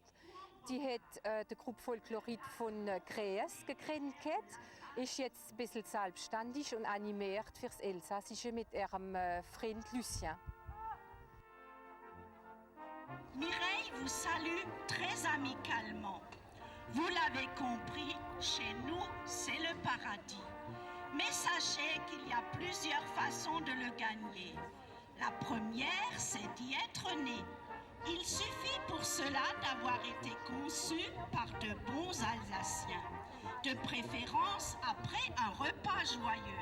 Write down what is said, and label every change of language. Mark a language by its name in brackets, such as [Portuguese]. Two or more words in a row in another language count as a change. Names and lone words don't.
[German] Die hat die Gruppe Folklorit von Krees gegründet, ist jetzt ein bisschen selbstständig und animiert fürs Elsassische mit ihrem Freund Lucien. [French] Mireille vous salue très amicalement. Vous l'avez compris, chez nous, c'est le paradis. Mais sachez qu'il y a plusieurs façons de le gagner. La première, c'est d'y être né. Il suffit pour cela d'avoir été conçu par de bons Alsaciens, de préférence après un repas joyeux.